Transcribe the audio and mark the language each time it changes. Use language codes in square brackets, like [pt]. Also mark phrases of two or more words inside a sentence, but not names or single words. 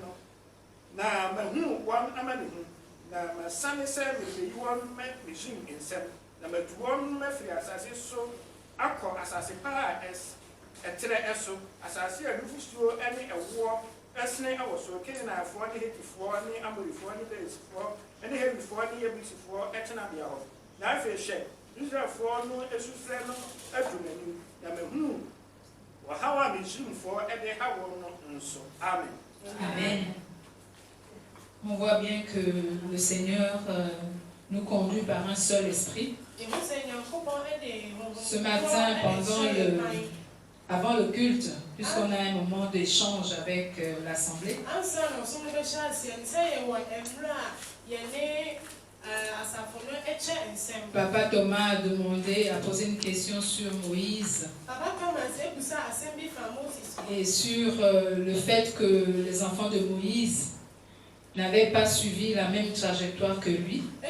[ak] no na mahunu wɔn ama ne hu na masane sɛ mebeyi wɔn Misraim nsɛm na matu wɔn mafiri asase so akɔ asase pa a ɛtrɛ ɛso asase a nufusuo ɛne ɛwoɔ ɛsene ɛwɔ so Kanaanfoɔ ne Hetifoɔ ne Amorifoɔ ne Perisifoɔ ne Hewifoɔ ne Yebusifoɔ ɛtenabea hɔ na afei hwɛ Israelfoɔ no esufrɛ no adu n'anim na mahunu wɔhaw a Misraimfoɔ ɛde ha wɔn no nso. Amen. Amen. [fr] On voit bien que le Seigneur nous conduit par un seul esprit. Ce matin, avant le culte, puisqu'on a un moment d'échange avec l'Assemblée, Papa Thomas a posé une question sur Moïse et sur le fait que les enfants de Moïse n'avaient pas suivi la même trajectoire que lui.